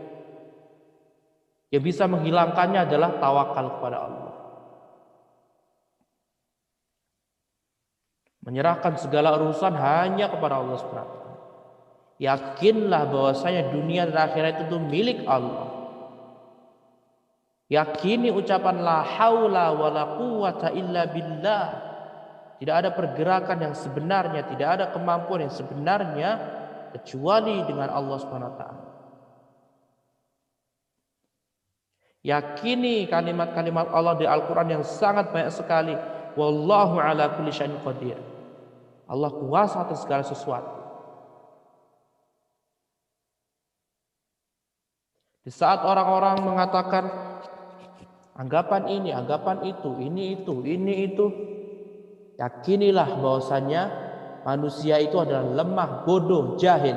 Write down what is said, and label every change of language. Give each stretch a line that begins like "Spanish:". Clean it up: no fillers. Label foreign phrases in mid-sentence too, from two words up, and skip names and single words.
Indonesian: Yang bisa menghilangkannya adalah tawakal kepada Allah. Menyerahkan segala urusan hanya kepada Allah
Arabic: سبحانه وتعالى.
Indonesian: Yakinlah bahwasanya dunia dan akhirat itu milik Allah. Yakini ucapan
Arabic: لا حول ولا قوة إلا بالله.
Indonesian: Tidak ada pergerakan yang sebenarnya, tidak ada kemampuan yang sebenarnya kecuali dengan Allah
Arabic: سبحانه وتعالى.
Indonesian: Yakini kalimat-kalimat Allah di Al-Qur'an yang sangat banyak sekali.
Arabic: والله على كل شيء قدير.
Indonesian: Allah kuasa atas segala sesuatu. Di saat orang-orang mengatakan anggapan ini, anggapan itu, ini itu, yakinilah bahwasanya manusia itu adalah lemah, bodoh, jahil.